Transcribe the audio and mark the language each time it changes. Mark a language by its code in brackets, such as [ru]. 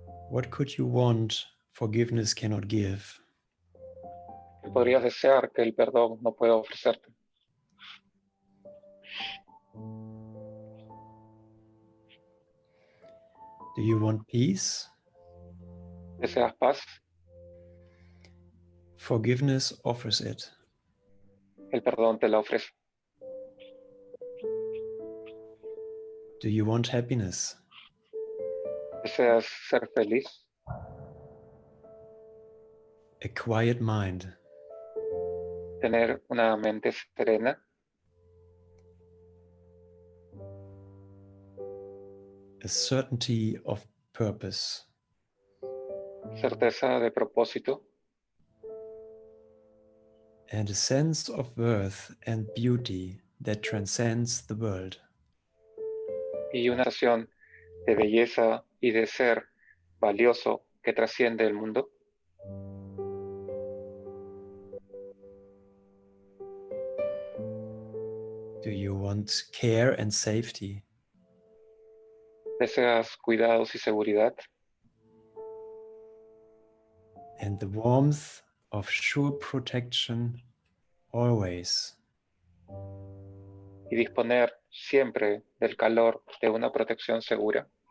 [en] What could you want forgiveness cannot give? [es] ¿Qué podrías desear que el perdón no pueda ofrecerte? [en] Do you want peace? [es] ¿Deseas paz? [en] Forgiveness offers it. [es] El perdón te la ofrece. [en] Do you want happiness? [es] ¿Deseas ser feliz? [en] A quiet mind. [es] ¿Tener una mente serena? [en] A certainty of purpose. [es] ¿Certeza de propósito? [en] And a sense of worth and beauty that transcends the world. [es] Y una sensación de belleza y de ser valioso que trasciende el mundo? [en] Do you want care and safety? [es] ¿Deseas cuidados y seguridad? [en] And the warmth of sure protection always. [es] Y disponer siempre del calor de una protección segura?